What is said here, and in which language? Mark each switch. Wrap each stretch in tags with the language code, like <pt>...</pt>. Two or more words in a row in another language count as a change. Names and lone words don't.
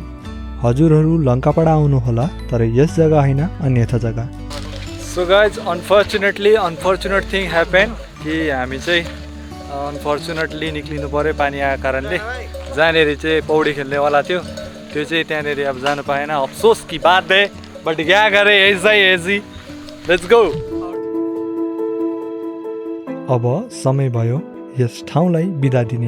<ne>हजुरहरू लङ्कापाडा आउनुहोला, तर यस जग्गा होइन, अन्यथा जग्गा।</ne> <en>So guys unfortunate thing happen</en> <ne>कि हामी चाहिँ अनफर्चुनेटली निक्लिनु पऱ्यो पानी आएको कारणले। जहाँनिर चाहिँ पौडी खेल्नेवाला थियो त्यो चाहिँ त्यहाँनिर अब जानु पाएन।</ne> <hi>अफसोस की बात है, बट क्या करे, ऐसी</hi> <en>let's go.</en> <ne>अब समय भयो यस ठाउँलाई बिदा दिने।</ne>